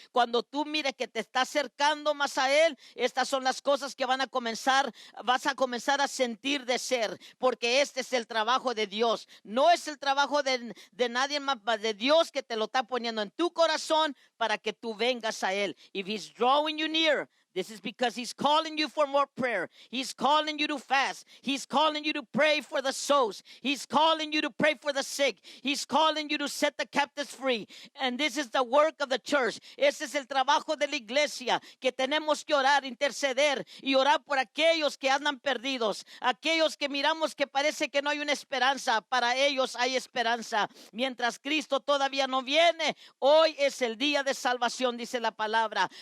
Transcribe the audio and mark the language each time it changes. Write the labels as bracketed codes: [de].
[es] Cuando tú mires que te está acercando más a Él, estas son las cosas que vas a comenzar a sentir de ser, porque este es el trabajo de Dios. No es el trabajo de nadie más, de Dios, que te lo está poniendo en tu corazón para que tú vengas a Él. [en] If He's drawing you near, this is because He's calling you for more prayer. He's calling you to fast. He's calling you to pray for the souls. He's calling you to pray for the sick. He's calling you to set the captives free. And this is the work of the church. [es] Ese es el trabajo de la iglesia, que tenemos que orar, interceder y orar por aquellos que andan perdidos, aquellos que miramos que parece que no hay una esperanza. Para ellos hay esperanza. Mientras Cristo todavía no viene, hoy es el día de salvación, dice la palabra.